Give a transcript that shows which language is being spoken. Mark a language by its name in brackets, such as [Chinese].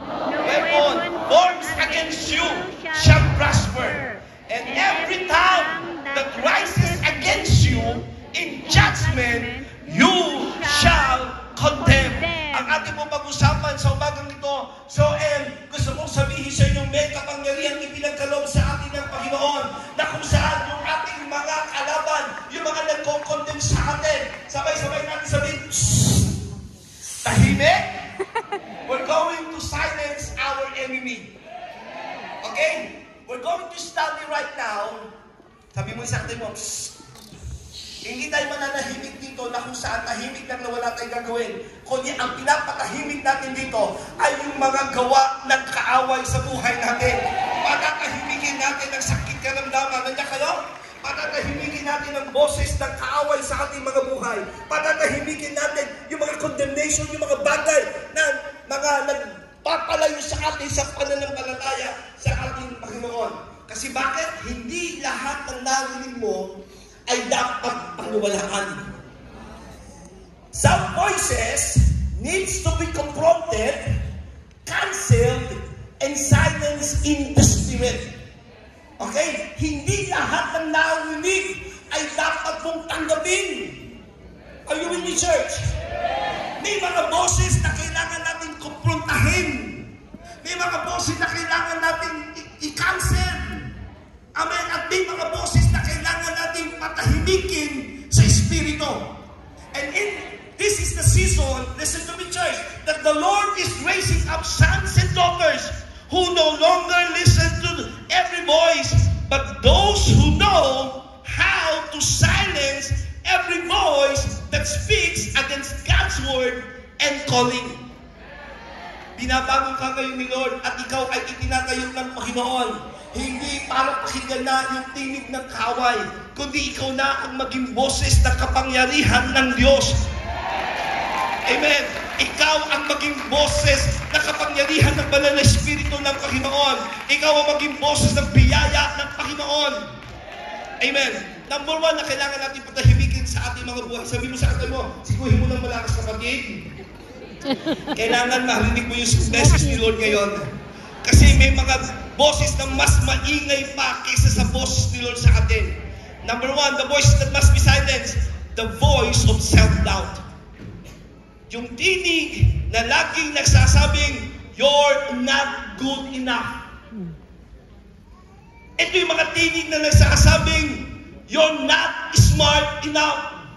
[English] No weapon forms against you shall prosper. And every tongue that rises against you in judgment, you shall condemn. [Filipino] Ang ating mong pag-usapan sa umagang ito, gusto mong sabihin sa inyong may kapangyarihan ipinagkaloob sa atin ng Panginoon, na kung saan yung ating mga kalaban, yung mga nagkokondem sa atin, sabay-sabay natin sabihin, tahimik. [English] We're going to silence our enemy. Okay? We're going to study right now. [Filipino] Sabi mo sa atin mo, hindi tayo mananahimik dito na kung saan tahimik lang na wala tayong gagawin. Kundi ang pinapatahimik natin dito ay yung mga gawa ng kaaway sa buhay natin. Patatahimikin natin ang sakit karamdaman. Nandiyan kayo? Patatahimikin natin ang boses ng kaaway sa ating mga buhay. Patatahimikin natin yung mga condemnation, yung mga bagay na mga nagpapalayo sa atin sa pananampalataya sa ating Panginoon. Kasi bakit? Hindi lahat ng narinig mo ay dapat paniwalaan. [English] Some voices needs to be confronted, cancelled, and silenced in the spirit. Okay? [Filipino] Hindi lahat ng narinig ay dapat mong tanggapin. [English] Are you with me, church? [Filipino] May mga boses na kailangan natin kumprontahin. May mga boses na kailangan natin i-cancel. Amen. At may mga boses na kailangan natin patahimikin sa Espiritu. [English] And this is the season, listen to me, church, that the Lord is raising up sons and daughters who no longer listen to every voice, but those who know how to silence every voice that speaks against God's word and calling. [Filipino] Binabago ka ngayon ni Lord at ikaw ay itinatayo ng Panginoon. Hindi para pakinggan na yung tinig ng kaaway, kundi ikaw na ang maging boses ng kapangyarihan ng Diyos. Amen. Ikaw ang maging boses ng kapangyarihan ng banal na Espiritu ng Panginoon. Ikaw ang maging boses ng biyaya ng Panginoon. Amen. Number 1 na kailangan natin patahimikin sa ating mga buhay. Sabi mo sa atin mo, siguhin mo ng malakas kapatid. Kailangan marinig mo yung message ni Lord ngayon. Kasi may mga boses na mas maingay pa kaysa sa boses ni Lord sa atin. [English] Number 1, the voice that must be silenced, the voice of self-doubt. [Filipino] Yung tinig na laging nagsasabing, [English] you're not good enough. [Filipino] Ito yung mga tinig na nagsasabing, [English] you're not smart enough.